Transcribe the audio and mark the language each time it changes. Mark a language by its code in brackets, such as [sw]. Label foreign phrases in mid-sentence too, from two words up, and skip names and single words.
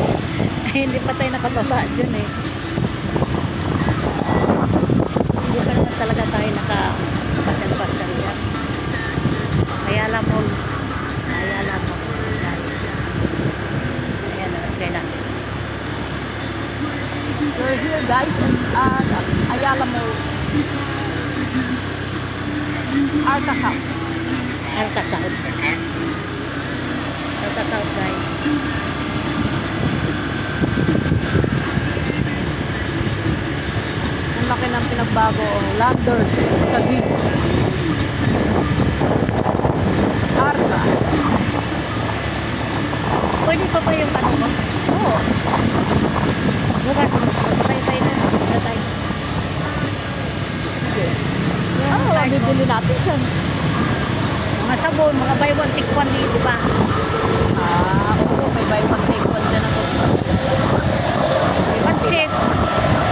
[tl] Hindi pa tayo nakababa dyan eh. Hindi pa naman talaga tayo nakapasyal-pasyal yan. Ayala Malls. Ayala Malls. Ayan, kailan. [en] We're here guys at Ayala Mall. Arca South. Arca South. Arca South guys. [tl] Ang laki ng pinagbago oh. Landers, Taguig. Arca. Pwede pa ba yung ano mo? Oo. Bukas, tayo na. Punta tayo. Sige. Yan, Ano, tayo. bibili natin yan. Mga sabon, mga [en] buy one take one [tl] dito ba? Ah, oo. May [en] buy one take one [tl] dyan ako. May pansit.